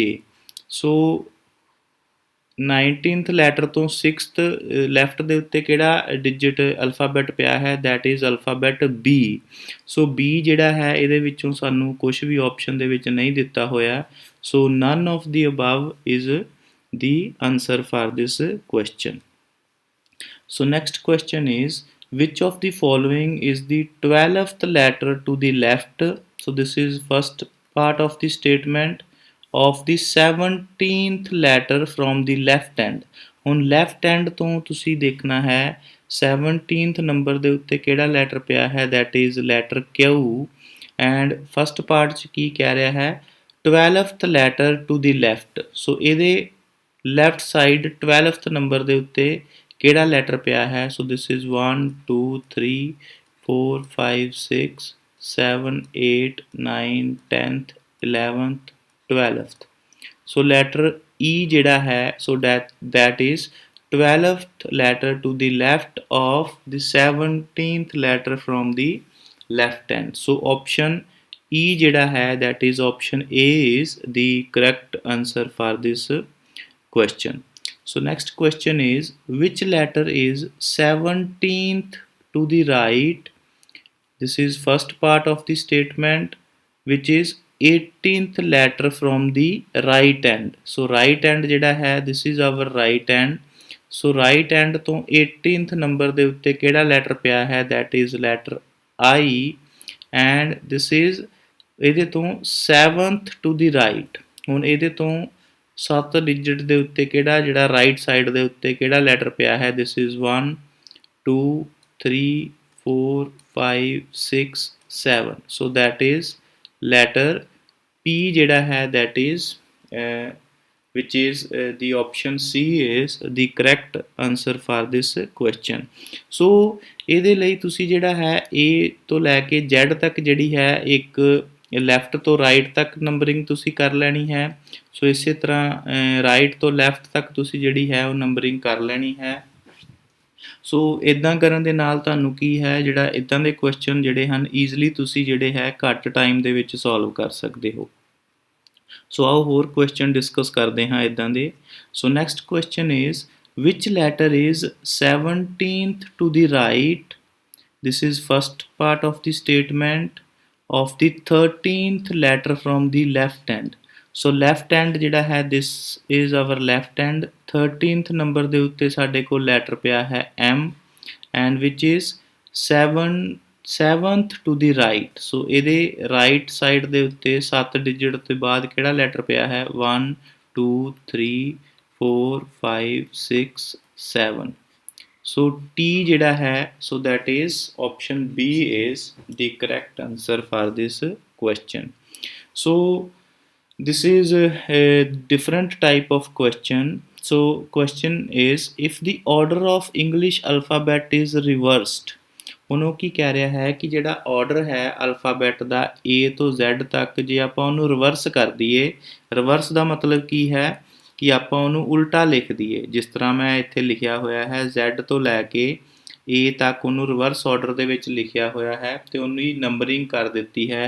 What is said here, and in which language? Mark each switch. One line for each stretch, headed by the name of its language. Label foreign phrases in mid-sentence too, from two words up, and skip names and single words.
Punjabi: ਸੋ 19th ਲੈਟਰ ਤੋਂ 6th ਲੈਫਟ ਦੇ ਉੱਤੇ ਕਿਹੜਾ
English: digit alphabet
Punjabi: ਪਿਆ ਹੈ,
English: that is alphabet B.
Punjabi: ਸੋ B ਜਿਹੜਾ ਹੈ ਇਹਦੇ ਵਿੱਚੋਂ ਸਾਨੂੰ ਕੁਝ ਵੀ ਆਪਸ਼ਨ ਦੇ ਵਿੱਚ ਨਹੀਂ ਦਿੱਤਾ ਹੋਇਆ।
English: so none of the above is the answer for this question. so next question is, which of the following is the 12th letter to the left? So this is first part of the statement, of the 17th letter from the left hand।
Punjabi: ਹੁਣ
English: left hand
Punjabi: ਤੋਂ ਤੁਸੀਂ ਦੇਖਣਾ ਹੈ 17th ਨੰਬਰ ਦੇ ਉੱਤੇ ਕਿਹੜਾ ਲੈਟਰ ਪਿਆ ਹੈ,
English: that is letter Q। and first part
Punjabi: 'ਚ ਕੀ ਕਹਿ ਰਿਹਾ ਹੈ,
English: 12th letter to the left।
Punjabi: ਸੋ ਇਹਦੇ
English: left side
Punjabi: 12th ਨੰਬਰ ਦੇ ਉੱਤੇ ਕਿਹੜਾ ਲੈਟਰ ਪਿਆ ਹੈ।
English: so this is 1 2 3 4 5 6 7 8 9 10th 11th 12th। so letter E
Punjabi: ਜਿਹੜਾ ਹੈ,
English: ਸੋ that is 12th letter to the left of the 17th letter from the left hand। ਸੋ option E
Punjabi: ਜਿਹੜਾ ਹੈ
English: that is option A is the correct answer for this question। So next question is, which letter is 17th to the right? This is first part of the statement, which is 18th letter from the right hand। So right hand
Punjabi: ਜਿਹੜਾ ਹੈ
English: this is our right hand। So right hand
Punjabi: ਤੋਂ 18th ਨੰਬਰ ਦੇ ਉੱਤੇ ਕਿਹੜਾ ਲੈਟਰ ਪਿਆ ਹੈ,
English: that is letter I, and this is
Punjabi: ਇਹਦੇ ਤੋਂ
English: 7th to the right।
Punjabi: ਹੁਣ ਇਹਦੇ ਤੋਂ 7 ਡਿਜਿਟ ਦੇ ਉੱਤੇ ਕਿਹੜਾ ਜਿਹੜਾ
English: right side
Punjabi: ਦੇ ਉੱਤੇ ਕਿਹੜਾ ਲੈਟਰ ਪਿਆ ਹੈ,
English: this is 1 2 3 4 5 6 7। ਸੋ that is letter P
Punjabi: ਜਿਹੜਾ ਹੈ,
English: that is which is the option C is the correct answer for this question।
Punjabi: ਸੋ ਇਹਦੇ ਲਈ ਤੁਸੀਂ ਜਿਹੜਾ ਹੈ A ਤੋਂ ਲੈ ਕੇ Z ਤੱਕ ਜਿਹੜੀ ਹੈ ਇੱਕ ਲੈਫਟ ਤੋਂ ਰਾਈਟ ਤੱਕ ਨੰਬਰਿੰਗ ਤੁਸੀਂ ਕਰ ਲੈਣੀ ਹੈ। ਸੋ ਇਸੇ ਤਰ੍ਹਾਂ ਰਾਈਟ ਤੋਂ ਲੈਫਟ ਤੱਕ ਤੁਸੀਂ ਜਿਹੜੀ ਹੈ ਉਹ ਨੰਬਰਿੰਗ ਕਰ ਲੈਣੀ ਹੈ। ਸੋ ਇੱਦਾਂ ਕਰਨ ਦੇ ਨਾਲ ਤੁਹਾਨੂੰ ਕੀ ਹੈ, ਜਿਹੜਾ ਇੱਦਾਂ ਦੇ ਕੁਐਸਚਨ ਜਿਹੜੇ ਹਨ ਈਜ਼ਲੀ ਤੁਸੀਂ ਜਿਹੜੇ ਹੈ ਘੱਟ ਟਾਈਮ ਦੇ ਵਿੱਚ ਸੋਲਵ ਕਰ ਸਕਦੇ ਹੋ। ਸੋ ਆਓ ਹੋਰ
English: question discuss
Punjabi: ਕਰਦੇ ਹਾਂ ਇੱਦਾਂ ਦੇ।
English: so next question is, which letter is 17th to the right? This is first part of the statement, of the 13th letter from the left hand। so left hand
Punjabi: ਜਿਹੜਾ ਹੈ
English: this is our left hand।
Punjabi: 13th ਨੰਬਰ ਦੇ ਉੱਤੇ ਸਾਡੇ ਕੋਲ ਲੈਟਰ ਪਿਆ ਹੈ M,
English: and which is 7th to the right,
Punjabi: ਸੋ ਇਹਦੇ
English: right side
Punjabi: ਦੇ ਉੱਤੇ 7 ਡਿਜਿਟ ਤੋਂ ਬਾਅਦ ਕਿਹੜਾ ਲੈਟਰ ਪਿਆ ਹੈ 1 2 3 4 5 6 7, ਸੋ T ਜਿਹੜਾ ਹੈ
English: so that is option B is the correct answer for this question. So this is a different type of question. So question is, if the order of English alphabet is reversed,
Punjabi: ਹੁਣ ਉਹ ਕੀ ਕਹਿ ਰਿਹਾ ਹੈ ਕਿ ਜਿਹੜਾ ਆਰਡਰ ਹੈ ਅਲਫਾਬੈਟ ਦਾ A ਤੋਂ Z ਤੱਕ ਜੇ ਆਪਾਂ ਉਹਨੂੰ ਰਿਵਰਸ ਕਰ ਦਈਏ, ਰਿਵਰਸ ਦਾ ਮਤਲਬ ਕੀ ਹੈ ਕਿ ਆਪਾਂ ਉਹਨੂੰ ਉਲਟਾ ਲਿਖ ਦਈਏ। ਜਿਸ ਤਰ੍ਹਾਂ ਮੈਂ ਇੱਥੇ ਲਿਖਿਆ ਹੋਇਆ ਹੈ Z ਤੋਂ ਲੈ ਕੇ A ਤੱਕ ਉਹਨੂੰ
English: reverse order
Punjabi: ਦੇ ਵਿੱਚ ਲਿਖਿਆ ਹੋਇਆ ਹੈ ਅਤੇ ਉਹਨੂੰ ਹੀ ਨੰਬਰਿੰਗ ਕਰ ਦਿੱਤੀ ਹੈ।